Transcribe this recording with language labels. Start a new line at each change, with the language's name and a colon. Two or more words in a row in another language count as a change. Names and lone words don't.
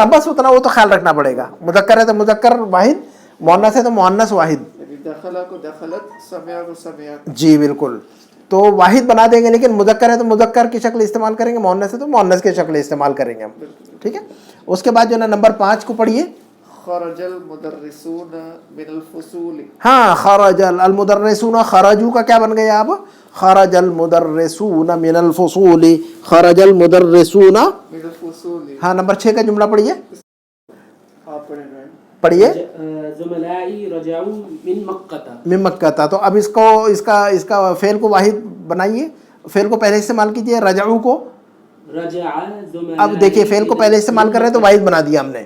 Hindi: हाँ, बस उतना वो तो ख्याल रखना पड़ेगा, मुज़क्कर है तो मुज़क्कर वाहिद, मुअन्नस है तो मुअन्नस वाहिद। दखला को दखलत, समिया को समियात, जी बिल्कुल, तो वाहिद बना देंगे, लेकिन मुज़क्कर है तो मुज़क्कर की शक्ल इस्तेमाल करेंगे, मुअन्नस है तो मुअन्नस की शक्ल इस्तेमाल करेंगे हम, ठीक है। उसके बाद जो है ना नंबर 5 को पढ़िए।
Arabic: خرج المدرسون من الفصول,
Hindi: हाँ,
Arabic: خرج ال المدرسون,
Hindi: खरजू का क्या बन गया अब,
Arabic: خرج المدرسون من الفصول، خرج المدرسون من الفصول.
Hindi: हाँ, नंबर 6 का जुमला पढ़िए, आप पढ़िए।
Arabic: ज़ुमलाई رجعوا من مكة, من مكة.
Hindi: तो अब इसका फेल को वाहिद बनाइए, फेल को पहले इस्तेमाल कीजिए, रजाऊ को। अब देखिए फेल को पहले इस्तेमाल कर रहे हैं तो वाहिद बना दिया हमने।